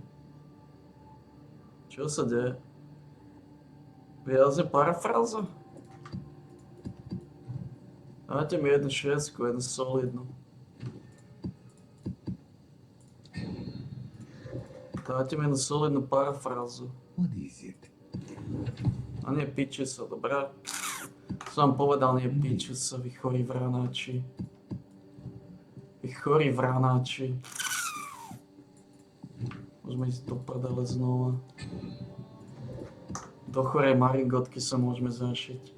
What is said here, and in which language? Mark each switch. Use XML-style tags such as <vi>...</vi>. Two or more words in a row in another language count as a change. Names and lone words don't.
<sk>Čo sa deje? Výrazne parafráza? Dajte mi jednu 6, jednu solidnú. Dajte mi jednu solidnú parafrázu.</sk> <en>What is it?</en> <sk>A nie piči sa, dobrá? Som vám povedal, nie piči sa, vy chorí vranáči. Vy chorí vranáči. Môžeme ísť do prdele znova. Do chorej maringotky sa môžeme zašiť.</sk>